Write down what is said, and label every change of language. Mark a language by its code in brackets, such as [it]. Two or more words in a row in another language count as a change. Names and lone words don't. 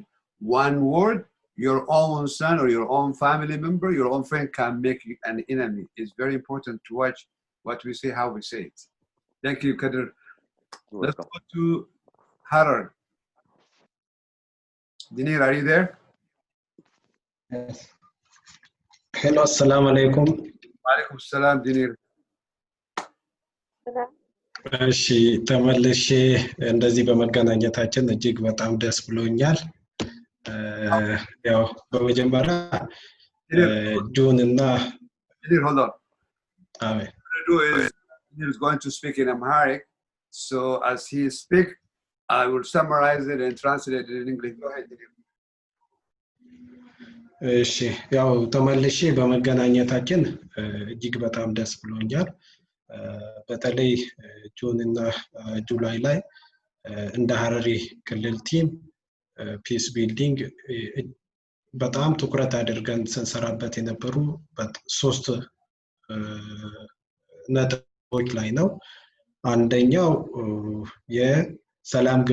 [en] One word, your own son or your own family member, your own friend can make you an enemy. It's very important to watch what we say, how we say it. Thank you, Kadir. Let's go to Harar. Dinir, are you there? Yes. Hello, [ar] السلام عليكم. وعليكم السلام, Dinir. [am] እሺ ተመልሼ እንደዚህ በመገናኘታችን እጅግ በጣም ደስ ብሎኛል። ያው በመጀመሪያ ጆን እና [en] Dinir, hold on. Amen. What I'm going to do is he's going to speak in Amharic. So as he speaks, I will summarize it and translate it in English. Go ahead. [am] እሺ ያው ተመልሼ በመገናኘታችን እጅግ በጣም ደስ ብሎኛል። በተለይ ጁን እና ጁላይ ላይ እንደ ሐረሪ ክልል [en] team peace building [am] በጣም ትኩረት አድርገን ስንሰራበት የነበሩ ሶስት ነጥቦች ላይ ነው። አንደኛው የሰላም